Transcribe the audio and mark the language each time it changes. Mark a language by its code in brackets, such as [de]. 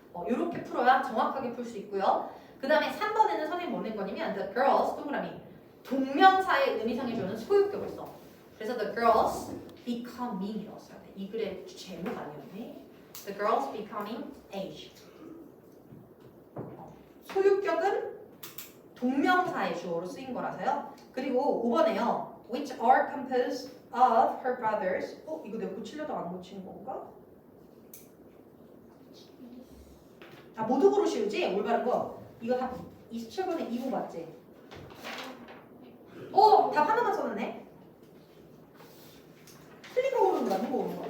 [ko] 이렇게 풀어야 정확하게 풀 수 있고요. 그 다음에 3번에는 선생님 뭐 낸 거냐면 the girls 동그라미 동명사의 의미상해주는 소유격을 써. 그래서 the girls becoming이라고 써야 돼. 이 글의 제목 아니었네. [en] The girls becoming age. [ko] 소유격은 동명사의 주어로 쓰인 거라서요. 그리고 5번에요. [en] Which are composed of her brothers. [ko] 이거 내가 고치려도 안 고치는 건가? 아, 모두 고르시오지? 올바른 거. 이거 답 27번에 2호 맞지? 답 하나만 써놨네. 틀린 거 고르는 거야? 맞는 거 고르는 거야?